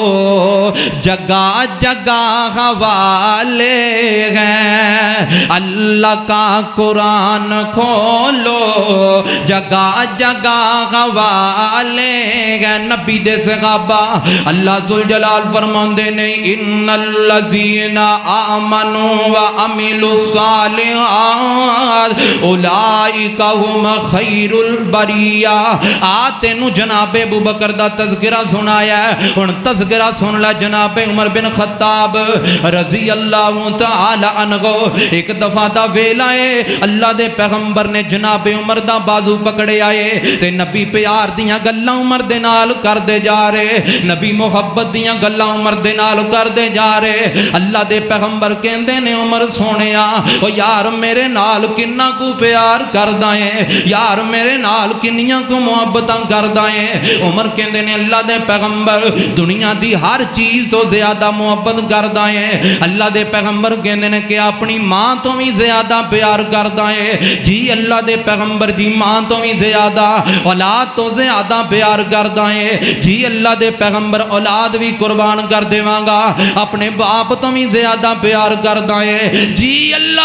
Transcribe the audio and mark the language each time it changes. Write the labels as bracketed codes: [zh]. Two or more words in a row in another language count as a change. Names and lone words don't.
[pa] جگہ جگہ حوالے ہیں اللہ کا قرآن کھولو جگہ جگہ حوالے ہیں نبی دے صحابہ اللہ ذوالجلال فرماندے نے [ar] ان الذین آمنوا وعملوا الصالحات اولئک هم خیر البریہ [pa] آتے نو جناب ابو بکر دا تذکرہ سنایا ہے ہن تذکرہ سن لے جناب عمر بن خطاب [ar] رضی اللہ تعالی عنہ [pa] ایک دفعہ دا ویلا ہے اللہ دے پیغمبر نے جناب عمر دا بازو پکڑے آئے تے نبی پیار دیاں گلاں عمر دے نال کر دے جا رہے نبی محبت دیاں گلاں عمر دے نال کر دے جا رہے اللہ دے پیغمبر کہندے نے عمر سونیا او یار میرے نال کننا کو پیار کردا ہے یار میرے نال کنیاں کو محبتاں کردا ہے عمر کہندے نے اللہ دے پیغمبر دنیا دی ہر چیز تو زیادہ محبت کردا ہے اللہ دے پیغمبر کہندے نے کہ اپنی ماں تو بھی زیادہ پیار کردا ہے جی اللہ دے پیغمبر جی ماں تو بھی زیادہ اولاد تو زیادہ پیار کردا ہے جی اللہ دے پیغمبر اولاد بھی قربان کر دیواں گا اپنے باپ تو بھی زیادہ پیار کردا ہے جی اللہ